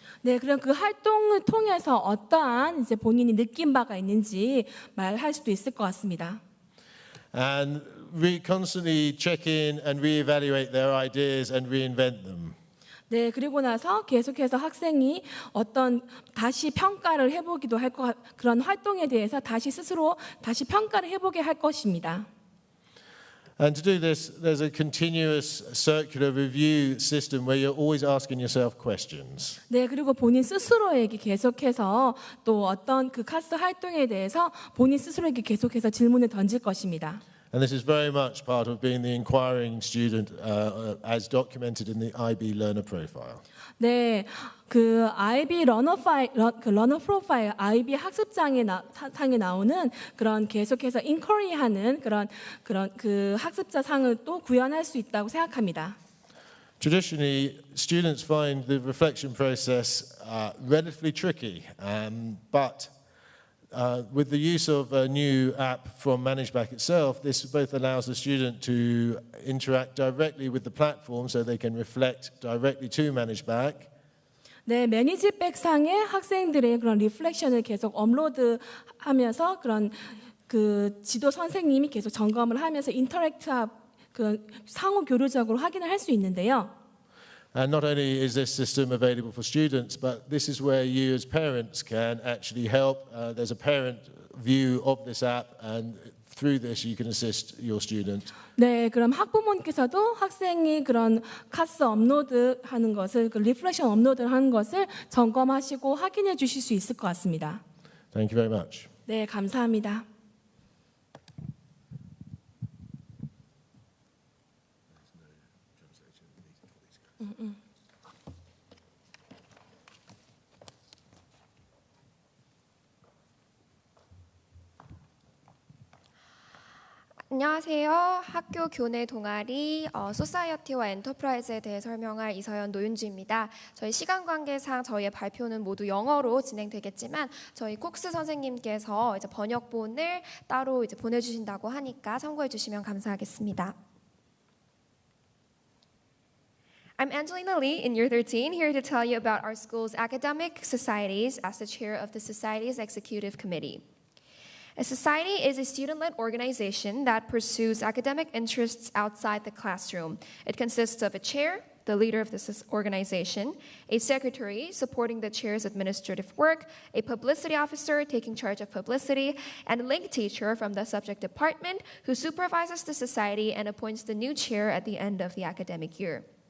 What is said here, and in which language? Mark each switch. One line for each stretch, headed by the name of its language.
Korean: 네, 그럼 그 활동을 통해서 어떠한 이제 본인이 느낀 바가 있는지 말할 수도 있을 것 같습니다.
English: And constantly check in and reevaluate their ideas and reinvent them.
Korean: 네, 그리고 나서 계속해서 학생이 어떤 다시 평가를 해보기도 할 그런 활동에 대해서 스스로 다시 평가를 해보게 할 것입니다.
English: And to do this, there's a continuous circular review system where you're always asking yourself questions.
Korean: 네, 그리고 본인 스스로에게 계속해서 또 어떤 그 카스 활동에 대해서 본인 스스로에게 계속해서 질문을 던질 것입니다.
English: And this is very much part of being the inquiring student as documented in the IB learner profile.
Korean: 네, 그 IB 러너 프로파일, IB 학습장에 상에 나오는 그런 계속해서 인쿼리하는 그런 그 학습자 상을 또 구현할 수 있다고 생각합니다.
English: Traditionally, students find the reflection process relatively tricky, but with the use of a new app from ManageBack itself, this both allows the student to interact directly with the platform so they can reflect directly to ManageBack.
Korean: 네, 매니지백 상에 학생들의 그런 리플렉션을 계속 업로드하면서 그런 그 지도 선생님이 계속 점검을 하면서 인터랙트 그 상호 교류적으로 확인을 할 수 있는데요.
English: And not only is this system available for students, but this is where you as parents can actually help. There's a parent view of this app, and through this you can assist your student.
Korean: 네, 그럼 학부모님께서도 학생이 그런 카스 업로드하는 것을, 그 리플렉션 업로드하는 것을 점검하시고 확인해 주실 수 있을 것 같습니다.
English: Thank you very much.
Korean: 네, 감사합니다. 안녕하세요. 학교 교내 동아리 소사이어티와 엔터프라이즈에 대해 설명할 이서연 노윤주입니다. 저희 시간 관계상 저희의 발표는 모두 영어로 진행되겠지만 저희 콕스 선생님께서 이제 번역본을 따로 이제 보내주신다고 하니까 참고해 주시면 감사하겠습니다.
English: I'm Angelina Lee in Year 13, here to tell you about our school's academic societies as the chair of the Society's Executive Committee. A society is a student-led organization that pursues academic interests outside the classroom. It consists of a chair, the leader of this organization, a secretary supporting the chair's administrative work, a publicity officer taking charge of publicity, and a link teacher from the subject department who supervises the society and appoints the new chair at the end of the academic year.